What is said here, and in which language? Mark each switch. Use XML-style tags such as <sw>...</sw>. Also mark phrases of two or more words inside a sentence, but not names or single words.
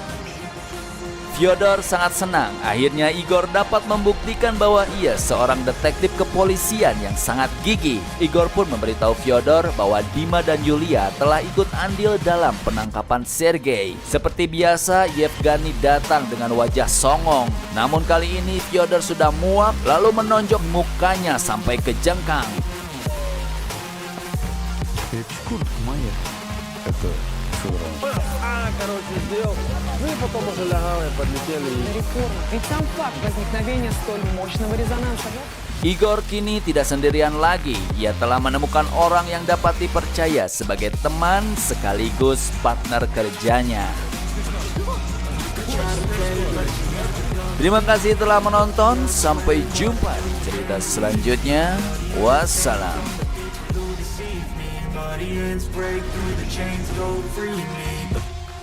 <id>Fyodor sangat senang, akhirnya Igor dapat membuktikan bahwa ia seorang detektif kepolisian yang sangat gigih. Igor pun memberitahu Fyodor bahwa Dima dan Yulia telah ikut andil dalam penangkapan Sergei. Seperti biasa, Yevgeny datang dengan wajah songong. Namun kali ini Fyodor sudah muak lalu menonjok mukanya sampai ke jengkang.</id> <ru>Короче, сделал. Ну и потом уже лягал и подлетели. Реформа. Ведь сам факт возникновения столь мощного резонанса.</ru> <id>Igor kini tidak sendirian lagi. Ia telah menemukan orang yang dapat dipercaya sebagai teman sekaligus partner kerjanya. Terima kasih telah menonton. Sampai jumpa di cerita selanjutnya. Wassalam.</id> <en>Break through the chains, go free me.</en>